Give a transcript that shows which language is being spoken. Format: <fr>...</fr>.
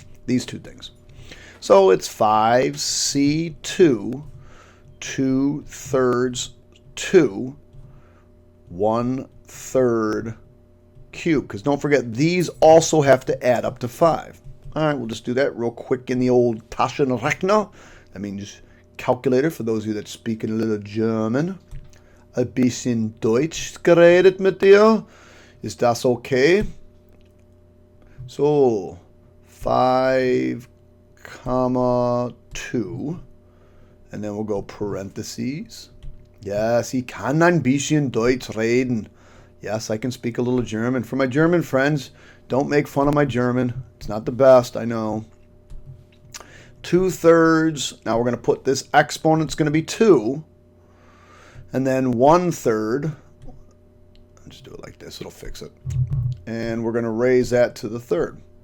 <en>These two things. So it's 5C2, 2/3, 2, 1/3 cube. Because don't forget, these also have to add up to 5. All right, we'll just do that real quick in the old Taschenrechner. That means calculator for those of you that speak a little German.</en> <de>Ein bisschen Deutsch geredet mit dir. Ist das okay?</de> <en>So, 5,2. And then we'll go parentheses. Yes,</en> <de>ich kann ein bisschen Deutsch reden.</de> <en>Yes, I can speak a little German. For my German friends, don't make fun of my German. It's not the best, I know. 2/3. Now we're going to put this exponent's going to be 2. And then 1/3. I'll just do it like this. It'll fix it. And we're going to raise that to the 3rd.</en>